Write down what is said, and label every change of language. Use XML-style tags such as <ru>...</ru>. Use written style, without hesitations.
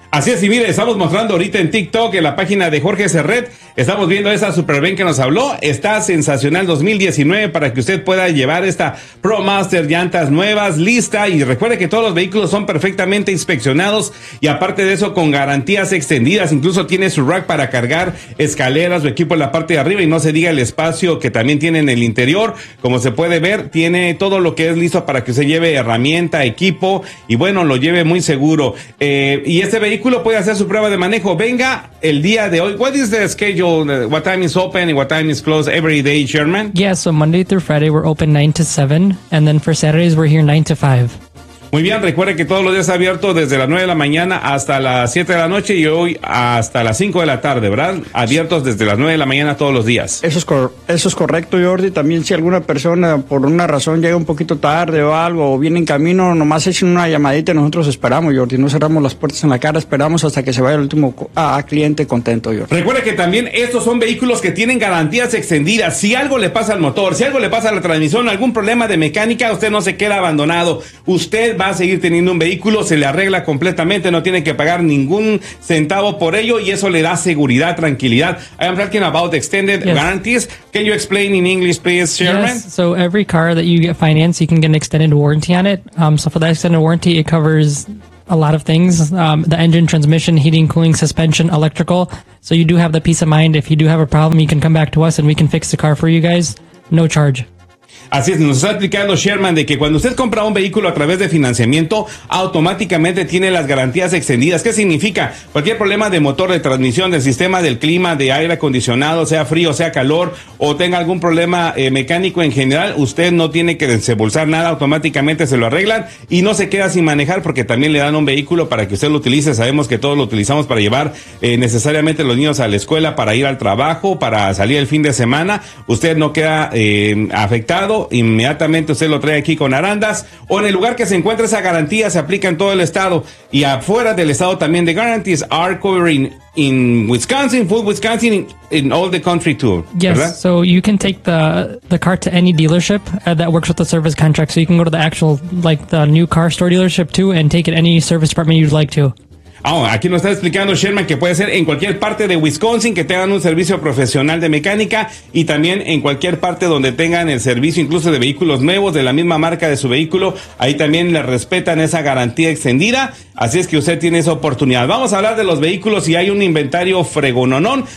<es>Así es, y mire, estamos mostrando ahorita en TikTok, en la página de Jorge Serret, estamos viendo esa Superven que nos habló, está sensacional 2019 para que usted pueda llevar esta ProMaster, llantas nuevas, lista, y recuerde que todos los vehículos son perfectamente inspeccionados y aparte de eso, con garantías extendidas, incluso tiene su rack para cargar escaleras o equipo en la parte de arriba, y no se diga el espacio que también tiene en el interior. Como se puede ver, tiene todo lo que es listo para que usted lleve herramienta, equipo, y bueno, lo lleve muy seguro, y este vehículo puede hacer su prueba de manejo. Venga el día de hoy.</es> <en>What is the schedule? What time is open and what time is closed every day, Sherman? Yeah, so Monday through Friday we're open 9 to 7, and then for Saturdays we're here 9 to 5.</en> <es>Muy bien, recuerde que todos los días está abierto desde las 9 de la mañana hasta las 7 de la noche y hoy hasta las 5 de la tarde, ¿verdad? Abiertos desde las 9 de la mañana todos los días. Eso es correcto, Jordi. También si alguna persona por una razón llega un poquito tarde o algo, o viene en camino, nomás echen una llamadita y nosotros esperamos, Jordi. No cerramos las puertas en la cara, esperamos hasta que se vaya el último cliente contento, Jordi. Recuerde que también estos son vehículos que tienen garantías extendidas. Si algo le pasa al motor, si algo le pasa a la transmisión, algún problema de mecánica, usted no se queda abandonado. Usted va a seguir teniendo un vehículo, se le arregla completamente, no tiene que pagar ningún centavo por ello, y eso le da seguridad, tranquilidad.</es> <en>I am talking about extended warranties. Can you explain in English, please, Sherman? Yes, so every car that you get financed, you can get an extended warranty on it. So for that extended warranty, it covers a lot of things. The engine, transmission, heating, cooling, suspension, electrical. So you do have the peace of mind. If you do have a problem, you can come back to us and we can fix the car for you guys. No charge.</en> <es>Así es, nos está explicando Sherman de que cuando usted compra un vehículo a través de financiamiento, automáticamente tiene las garantías extendidas. ¿Qué significa? Cualquier problema de motor, de transmisión, del sistema, del clima, de aire acondicionado, sea frío, sea calor, o tenga algún problema mecánico en general, usted no tiene que desembolsar nada, automáticamente se lo arreglan y no se queda sin manejar, porque también le dan un vehículo para que usted lo utilice. Sabemos que todos lo utilizamos para llevar necesariamente los niños a la escuela, para ir al trabajo, para salir el fin de semana. Usted no queda afectado. Inmediatamente usted lo trae aquí con Arandas, o en el lugar que se encuentra esa garantía se aplica en todo el estado, y afuera del estado también</es> <en>the guarantees are covering in Wisconsin, full Wisconsin, in all the country too. Yes,</en> <es>¿verdad?</es> <en>So you can take the car to any dealership that works with the service contract, so you can go to the actual, like the new car store dealership too, and take it any service department you'd like to.</en> <es>Oh, aquí nos está explicando Sherman que puede ser en cualquier parte de Wisconsin que tengan un servicio profesional de mecánica, y también en cualquier parte donde tengan el servicio incluso de vehículos nuevos de la misma marca de su vehículo, ahí también le respetan esa garantía extendida. Así es que usted tiene esa oportunidad. Vamos a hablar de los vehículos y hay un inventario fregononón.</es>